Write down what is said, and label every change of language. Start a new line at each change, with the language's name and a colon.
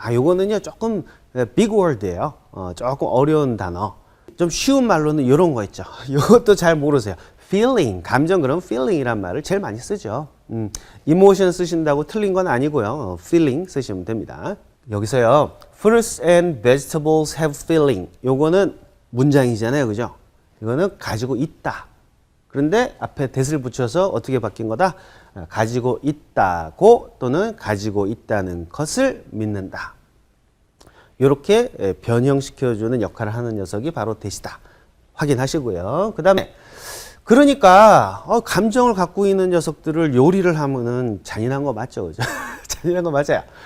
Korean: 요거는요 조금
English: big word
Korean: 예요. 조금 어려운 단어. 좀 쉬운 말로는 이런 거 있죠. 이것도 잘 모르세요. feeling, 감정 그러면 feeling이란 말을 제일 많이 쓰죠. emotion 쓰신다고 틀린 건 아니고요. feeling 쓰시면 됩니다. 여기서요.
English: fruits and vegetables have feeling.
Korean: 요거는 문장이잖아요. 그죠? 이거는 가지고 있다. 그런데 앞에 that을 붙여서 어떻게 바뀐 거다? 가지고 있다고 또는 가지고 있다는 것을 믿는다. 이렇게 변형시켜주는 역할을 하는 녀석이 바로 that이다. 확인하시고요. 그 다음에 그러니까 감정을 갖고 있는 녀석들을 요리를 하면은 잔인한 거 맞죠? 그죠? 잔인한 거 맞아요.